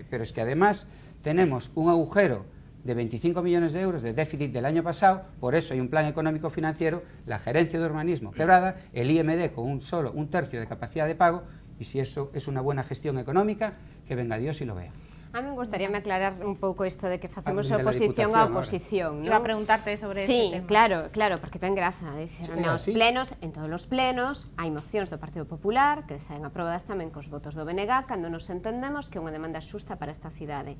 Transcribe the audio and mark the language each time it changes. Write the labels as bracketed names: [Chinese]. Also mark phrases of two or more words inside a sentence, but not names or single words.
[Spanish] Pero es que además tenemos un agujero de 25 millones de euros de déficit del año pasado, por eso hay un plan económico financiero, la gerencia de urbanismo quebrada, el IMD con un tercio de capacidad de pago, y si eso es una buena gestión económica, que venga Dios y lo vea. A mí me gustaría aclarar [Galician] un pouco isto de que facemos oposición á oposición, ¿no? [Spanish] Iba a preguntarte sobre ese tema. [Galician] Sí, claro, porque ten graza. Dicir, nos plenos, en todos os plenos, hai mocións do Partido Popular que saen aprobadas tamén cos votos do BNG cando nos entendemos que é unha demanda xusta para esta cidade.